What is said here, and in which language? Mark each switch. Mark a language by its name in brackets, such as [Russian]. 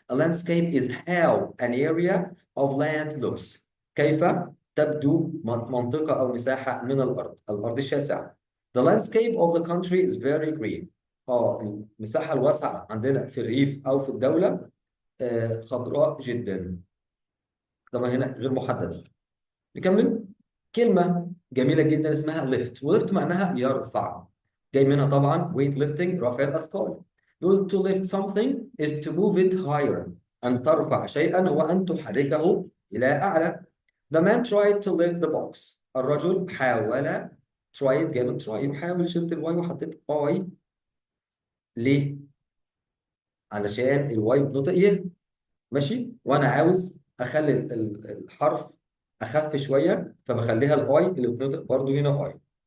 [English] A landscape is how an area of land looks. [Arabic] كيف تبدو منطقه او مساحه من الارض الشاسعه. [English] The landscape of the country is very green. [Arabic] المساحه الواسعه عندنا في الريف او في الدوله خضراء جدا. طبعا هنا غير محدده. نكمل. كلمة جميلة جدا اسمها lift، وليفت معناها يرفع، جاي منها طبعا weight lifting، رفع الأثقال. يقول [English] to lift something is to move it higher، [Arabic] أن ترفع شيئا هو أن تحركه إلى أعلى. [English] The man tried to lift the box، [Arabic] الرجل حاول. tried جاي من try، يحاول، شلت الواي وحطيت اي. ليه؟ علشان الواي بنطق يه، ماشي، وانا عاوز اخلي الحرف اخف شويه، فبخليها الاي اللي بتنطق برضه هنا اي.